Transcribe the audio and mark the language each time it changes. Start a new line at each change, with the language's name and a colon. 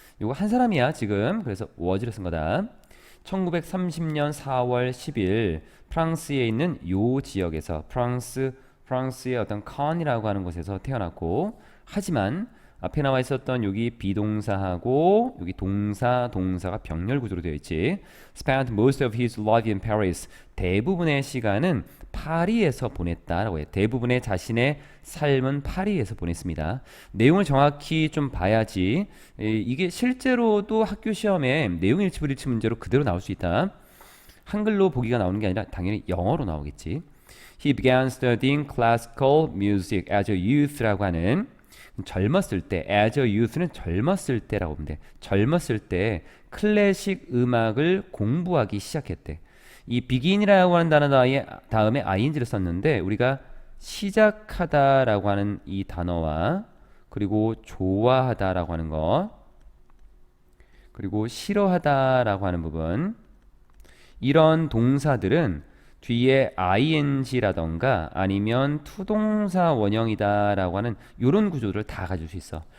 Korean: 요거 한 사람이야 지금. 그래서 was를 쓴 거다. 1930년 4월 10일 프랑스에 있는 요 지역에서 프랑스의 어떤 칸이라고 하는 곳에서 태어났고, 하지만 앞에 나와 있었던 여기 비동사하고 여기 동사가 병렬 구조로 되어 있지.
English: Spent most of his life in Paris.
Korean: 대부분의 시간은 파리에서 보냈다라고 해. 대부분의 자신의 삶은 파리에서 보냈습니다. 내용을 정확히 좀 봐야지 이게 실제로도 학교 시험에 내용 일치 불일치 문제로 그대로 나올 수 있다. 한글로 보기가 나오는 게 아니라 당연히 영어로 나오겠지.
English: He began studying classical music as a youth
Korean: 라고 하는 젊었을 때,
English: as a youth는
Korean: 젊었을 때라고 보면 돼. 젊었을 때 클래식 음악을 공부하기 시작했대. 이 begin이라고 하는 단어 다음에 ing를 썼는데 우리가 시작하다라고 하는 이 단어와 그리고 좋아하다라고 하는 거 그리고 싫어하다라고 하는 부분, 이런 동사들은 뒤에 ing라던가 아니면 투동사 원형이다라고 하는 이런 구조를 다 가질 수 있어.